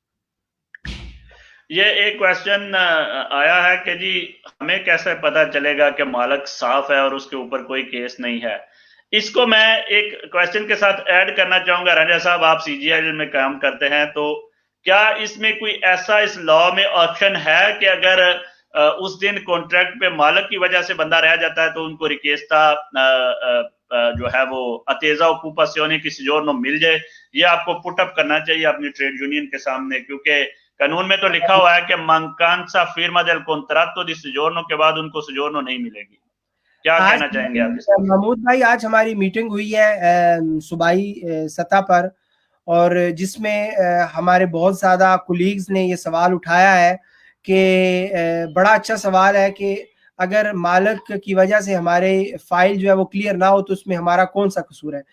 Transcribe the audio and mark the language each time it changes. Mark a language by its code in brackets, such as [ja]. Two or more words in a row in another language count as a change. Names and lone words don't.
[ur] یہ ایک کویسچن آیا ہے کہ جی ہمیں کیسے پتا چلے گا کہ مالک صاف ہے اور اس کے اوپر کوئی کیس نہیں ہے؟ اس کو میں ایک کویسچن کے ساتھ ایڈ کرنا چاہوں گا. رنجا صاحب آپ سی جی آئی میں کام کرتے ہیں، تو کیا اس میں کوئی ایسا اس لا میں آپشن ہے کہ اگر اس دن کانٹریکٹ پے مالک کی وجہ سے بندہ رہ جاتا ہے تو ان کو ریکویسٹا جو ہے وہ [it] attesa occupazione [ur] کی سوجورنو مل جائے، یہ آپ کو [en] put up [ur] کرنا چاہیے اپنی [en] trade union [ur] کے سامنے، کیونکہ قانون میں تو لکھا ہوا ہے کہ [it] mancanza firma del contratto di soggiorno [ur] کے بعد ان کو سوجورنو نہیں ملے گی. کیا کہنا چاہیں گے آپ اس پر? محمود بھائی، آج ہماری میٹنگ ہوئی ہے صوبائی سطح پر، اور جس میں ہمارے بہت زیادہ کولیگز نے یہ سوال اٹھایا ہے کہ بڑا اچھا سوال ہے کہ اگر مالک کی وجہ سے ہمارے فائل جو ہے وہ کلیئر نہ ہو تو اس میں ہمارا کون سا قصور ہے.